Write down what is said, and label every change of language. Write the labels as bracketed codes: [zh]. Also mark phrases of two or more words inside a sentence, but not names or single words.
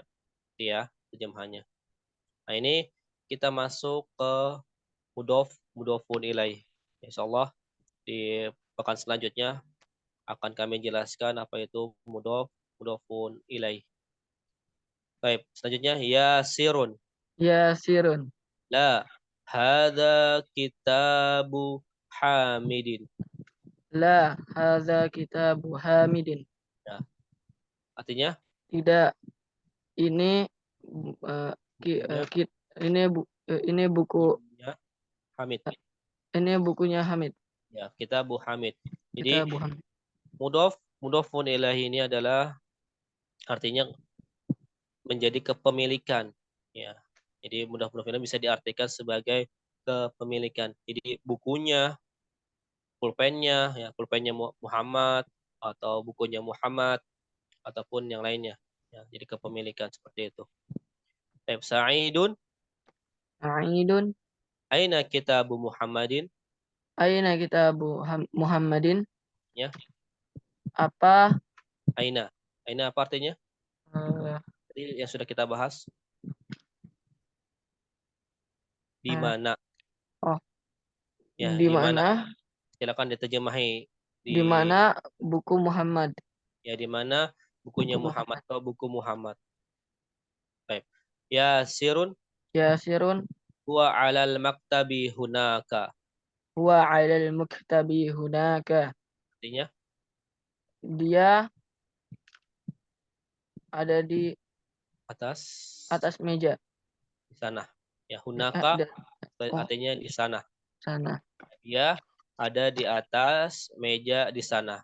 [id] Ya, terjemahannya. Nah, ini kita masuk ke [ar] مضاف إليه. [id] Insyaallah di pekan selanjutnya akan kami jelaskan apa itu [ar] مضاف إليه. [id] Baik, selanjutnya Yasirun. Yasirun. [ar] لا هذا كتاب حامد. لا هذا كتاب حامد. [id] Ya. Artinya Tidak, ini ini buku Hamid. Ini bukunya Hamid. Ya, [ar] كتاب حامد. [id] Jadi [ar] كتاب حامد. مضاف إليه [id] ini adalah artinya menjadi kepemilikan. Ya. Jadi mudah-mudahan bisa diartikan sebagai kepemilikan. Jadi bukunya, pulpennya, ya pulpennya Muhammad atau bukunya Muhammad ataupun yang lainnya. Ya, jadi kepemilikan seperti itu. Baik, Sa'idun. Sa'idun. [ar] أين كتاب محمد? أين كتاب محمد? [id] Ya. Apa? Aina. Aina apa artinya? Tadi yang sudah kita bahas. Di mana? Oh. Ya, di mana? Silakan diterjemahi. Di mana buku Muhammad? Ya, di mana bukunya Muhammad atau buku Muhammad. Baik. Yasirun. Yasirun. [ar] هو على المكتب هناك. هو على المكتب هناك. [id] Artinya? Dia ada di atas meja. Di sana. Ya, hunaka artinya di sana. Sana. Dia ada di atas meja di sana.